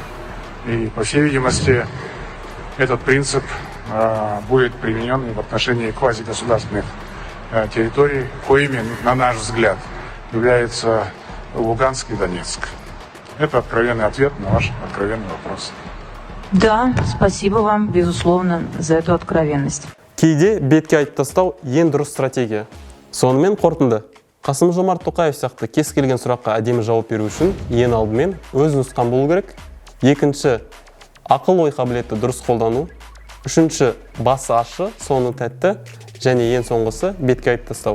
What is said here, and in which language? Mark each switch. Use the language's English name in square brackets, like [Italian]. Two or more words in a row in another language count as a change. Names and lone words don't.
[Russian] И, по всей видимости, этот принцип будет применен и в отношении квазигосударственных территорий, коими, на наш взгляд, являются Луганск и Донецк. Это откровенный ответ на ваш откровенный вопрос. Да, спасибо вам, безусловно, за эту откровенность. [Kazakh] Кейде бетке айтып тастау ең дұрыс стратегия. Сонымен қорытынды. Қасым-Жомарт Тоқаев сияқты кез келген сұраққа әдемі жауап беру үшін ең алдымен өз нұсқан болу керек. Екінші, ақыл-ой қабілеті дұрыс қолдану. Үшінші, басы ащы, соны тәтті. Және ең соңғысы бетке айтып тастау.